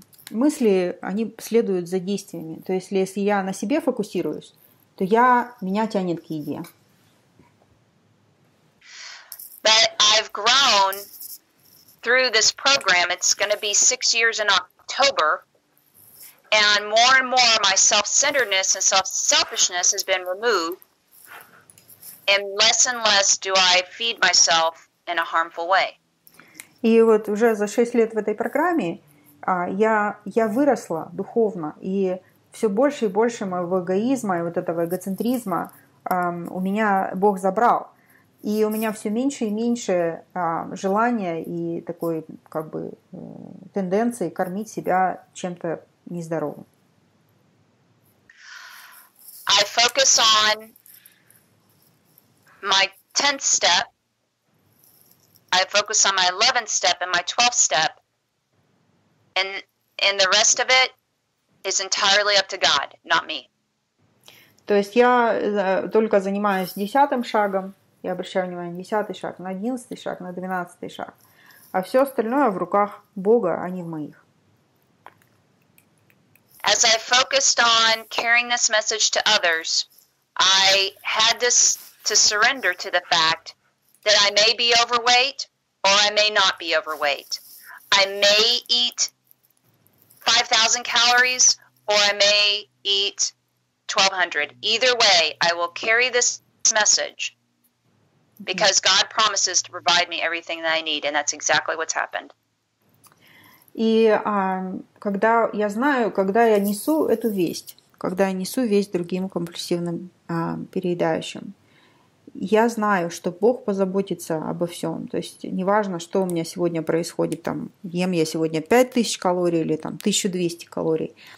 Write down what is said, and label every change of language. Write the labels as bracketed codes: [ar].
[ru] Мысли, они следуют за действиями. То есть, если я на себе фокусируюсь, то меня тянет к еде. [en] But I've grown through this program. It's going to be 6 years in October. And more my self-centeredness and selfishness has been removed. And less do I feed myself in a harmful way. [ru] И вот уже за 6 лет в этой программе я выросла духовно, и все больше и больше моего эгоизма и вот этого эгоцентризма у меня Бог забрал. И у меня все меньше и меньше желания и такой как бы тенденции кормить себя чем-то нездоровым. [en] I focus on my 10th step. I focus on my 11th step and my 12th step. And the rest of it is entirely up to God, not me. [ru] То есть я только занимаюсь 10-м шагом, я обращаю внимание на 10-й шаг, на 11-й шаг, на 12-й шаг. А все остальное в руках Бога, а не в моих. [en] As I focused on carrying this message to others, I had to surrender to the fact that I may be overweight or I may not be overweight. I may eat 5,000 calories or I may eat 1,200. Either way, I will carry this message because God promises to provide me everything that I need, and that's exactly what's happened. [ru] И когда я знаю, когда я несу эту весть, когда я несу весть другим компульсивным переедающим, я знаю, что Бог позаботится обо всем. То есть неважно, что у меня сегодня происходит, там, ем я сегодня 5000 калорий или там, 1200 калорий.